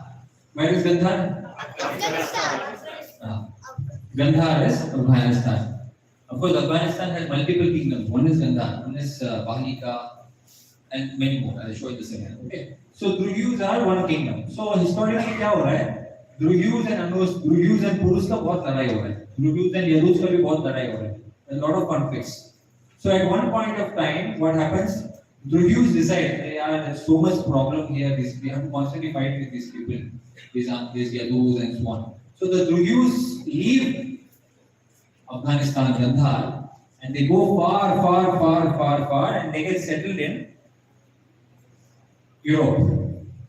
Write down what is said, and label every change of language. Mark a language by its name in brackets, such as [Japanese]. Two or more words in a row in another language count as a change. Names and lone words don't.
[English] Where is Gandhar? Gandhar is Afghanistan. Of course, Afghanistan has multiple kingdoms. One is Gandhar, one is Bahlika, and many more. I'll show you the second. Okay. So Drugyus are one kingdom. So historically [Hindi] क्या हो रहा है? Drugyus and Anus, Drugyus and Purus का बहुत लड़ाई हो रहा है. Drugyus and Yadus का भी बहुत लड़ाई हो रहा है. [English] A lot of conflicts. So at one point of time, what happens? Drugyus decide, there's so much problem here. We have to constantly fight with these people, these Yadus and so on. So the Drugyus leave Afghanistan, Gandhar, and they go far, and they get settled in Europe.